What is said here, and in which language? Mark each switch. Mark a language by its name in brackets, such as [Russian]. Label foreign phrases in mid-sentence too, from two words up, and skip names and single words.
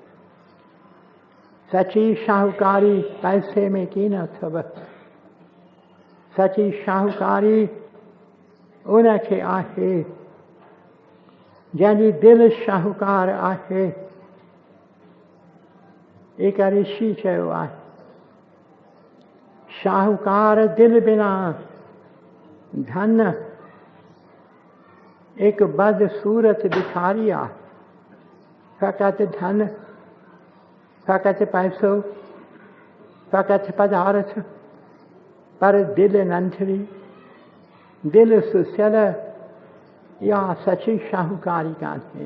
[Sindhi] सची शाहूकारी पैसे में कीन अथव, सची शाहूकारी उनखे आहे जंहिंजी दिल शाहूकार आहे। एक ऋषि चयो आहे, शाहूकार दिल बिना धन एक बदसूरत भिखारी आहे। फ़क़ति धन, फ़क़ति पैसो, फ़क़ति पदार्थ, पर दिल नंढड़ी, दिल सुसियल, इहा सची शाहूकारी कान्हे।